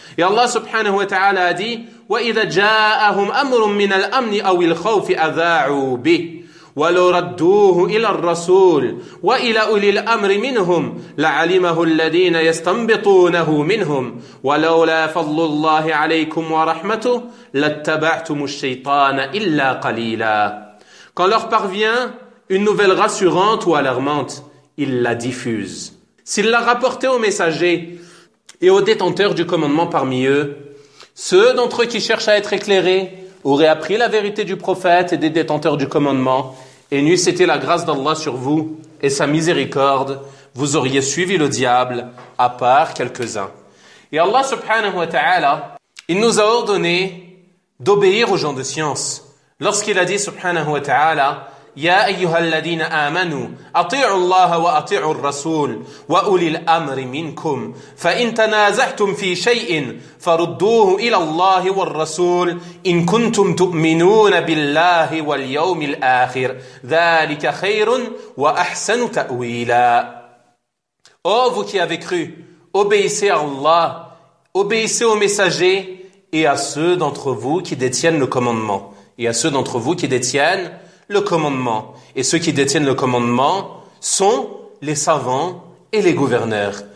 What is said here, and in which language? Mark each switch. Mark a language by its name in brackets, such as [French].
[French] Et Allah subhanahu wa ta'ala a dit [Arabic] « وَإِذَا جَاءَهُمْ أَمْرٌ مِّنَ الْأَمْنِ أَوِ الْخَوْفِ أَذَاعُوا بِهِ وَلَوْ رَدُّوهُ إِلَى الرَّسُولِ وَإِلَى أُولِي الْأَمْرِ مِنْهُمْ لَعَلِمَهُ الَّذِينَ يَسْتَنْبِطُونَهُ مِنْهُمْ وَلَوْلَا فَضْلُ اللَّهِ عَلَيْكُمْ وَرَحْمَتُهُ لَاتَّبَعْتُمُ الشَّيْطَانَ إِلَّا قَلِيلًا » [French] Quand leur parvient une nouvelle rassurante ou alarmante, ils la diffusent. S'ils la rapportaient aux messagers et aux détenteurs du commandement parmi eux, ceux d'entre eux qui cherchent à être éclairés auraient appris la vérité du prophète et des détenteurs du commandement et n'eussent été la grâce d'Allah sur vous et sa miséricorde, vous auriez suivi le diable à part quelques-uns. Et Allah subhanahu wa ta'ala, il nous a ordonné d'obéir aux gens de science. Lorsqu'il a dit subhanahu wa ta'ala, [Arabic] يا أيها الذين آمنوا أطيعوا الله وأطيعوا الرسول وأولي الأمر منكم فإن تنازعتم في شيء فردوه إلى الله والرسول إن كنتم تؤمنون بالله واليوم الآخر ذلك خير وأحسن تأويلا. [French] Ô vous qui avez cru, obéissez à Allah, obéissez aux messagers et à ceux d'entre vous qui détiennent le commandement, et à ceux d'entre vous qui détiennent le commandement. Et ceux qui détiennent le commandement sont les savants et les gouverneurs.